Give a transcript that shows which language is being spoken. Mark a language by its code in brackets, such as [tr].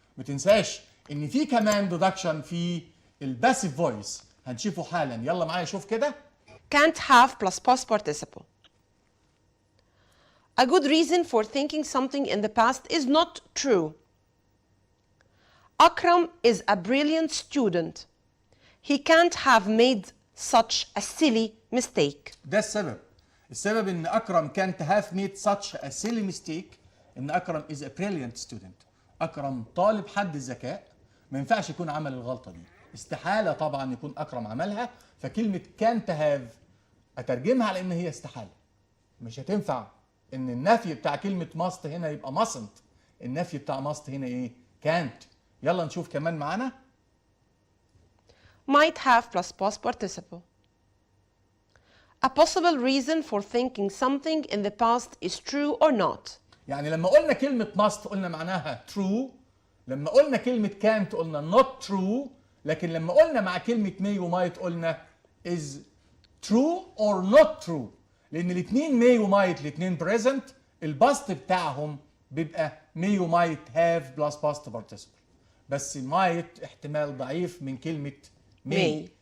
[ar] ما تنساش ان في كمان deduction في الباسيف فويس هنشوفه حالا. يلا معايا شوف كده. [en] Can't have plus past participle. A good reason for thinking something in the past is not true. Akram is a brilliant student. He can't have made such a silly mistake. [ar] ده السبب ان اكرم [en] can't have made such a silly mistake [ar] ان اكرم [en] is a brilliant student. [ar] اكرم طالب حد الذكاء، ما ينفعش يكون عمل الغلطه دي. استحالة طبعا يكون أكرم عملها، فكلمة can't have أترجمها على إن هي استحالة. مش هتنفع إن النفي بتاع كلمة must هنا يبقى mustn't، النفي بتاع must هنا إيه؟ can't. يلا نشوف كمان معانا. [en] Might have plus past participle. A possible reason for thinking something in the past is true or not. [ar] يعني لما قلنا كلمة must قلنا معناها true، لما قلنا كلمة can't قلنا not true، لكن لما قلنا مع كلمة may و might قلنا [en] is true or not true، [ar] لأن الاتنين may و might الاتنين present، الباست بتاعهم بيبقى may و might have plus past participle، بس might احتمال ضعيف من كلمة may.